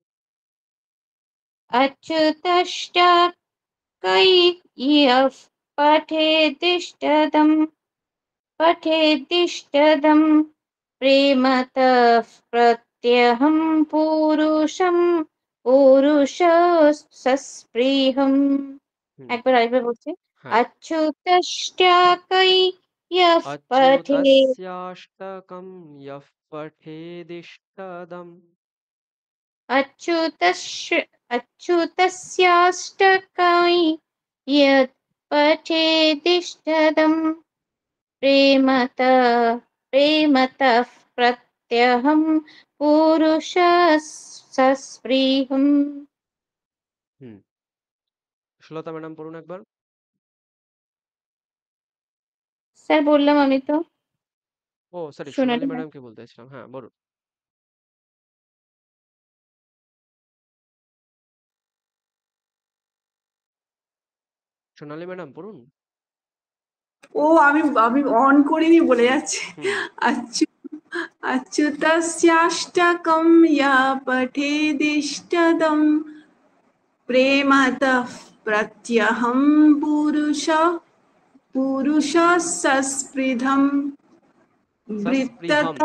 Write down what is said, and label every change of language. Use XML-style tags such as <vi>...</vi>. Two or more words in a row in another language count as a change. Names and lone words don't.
<sa>अच्युतस्याष्टकं यः पठेदिष्टदं प्रेमतः प्रत्यहं पुरुषः</sa> <bn>একবার আরেকবার বলছি। হ্যাঁ</bn> <sa>अच्युतस्याष्टकं यः अच्युतस्याष्टकं यः पठेदिष्टदम् अच्युतस्याष्टकं यत् पठेदिष्टदं प्रेमतः प्रत्यहं पुरुषः सस्पृहम्।</sa> <bn>সুলতা ম্যাডাম পড়ুন একবার। স্যার বললাম আমি তো। ও সরি, সোনালী সোনালি ম্যাম। ম্যাডামকে বলতে চাইছিলাম। হ্যাঁ বলুন। সোনালী ম্যাডাম পড়ুন। ও আমি আমি অন করিনি বলে যাচ্ছে। হুম</bn> <sa>আচ্ছু अच्युतस्याष्टकं या पठेदिष्टदं प्रेमतः प्रत्यहं पुरुषः सस्पृधं सस्पृहम,</sa>